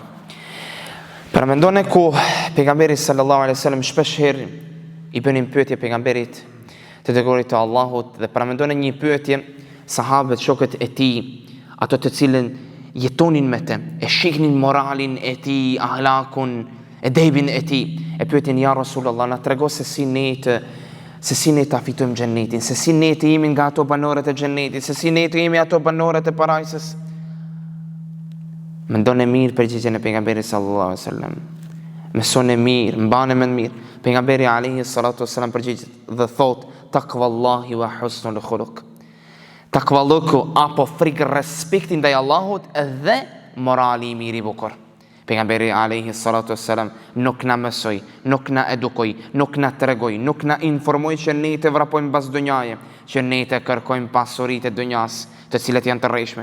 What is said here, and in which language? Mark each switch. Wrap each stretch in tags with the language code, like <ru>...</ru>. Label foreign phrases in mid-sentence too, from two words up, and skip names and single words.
<sq>Para mendone ku pejgamberi</sq> <ar>صلى الله عليه وسلم</ar> <sq>shpesh herë i bënin pyetje pejgamberit të dërguarit të Allahut, dhe para mendone një pyetje sahabët, shokët e tij, ato të cilën jetonin me të, e shihnin moralin e tij, ahlakun, edebin e tij, e pyetin,</sq> <ar>يا رسول الله,</ar> <sq>na trego se si ne ta fitojmë xhennetin, se si ne të jemi nga ato banorët e xhennetit, se si ne të jemi ato banorët e parajsës. Mendone mirë përgjigjen e pejgamberit</sq> <ar>صلى الله عليه وسلم.</ar> <sq>Mësone mirë, mbane më mirë. Pejgamberi</sq> <ar>عليه الصلاة والسلام</ar> <sq>përgjigjet dhe thot,</sq> <ar>تقوى الله وحسن الخلق.</ar> <sq>Takvalluku apo frikë respekti ndaj Allahut dhe morali i mirë i bukur. Pejgamberi</sq> <ar>عليه الصلاة والسلام</ar> <sq>nuk na mësoi, nuk na edukoi, nuk na tregoi, nuk na informoi që ne të vrapojmë pas dunjaje, që ne të kërkojmë pasuritë e dunjas, të cilat janë të rreshme.</sq>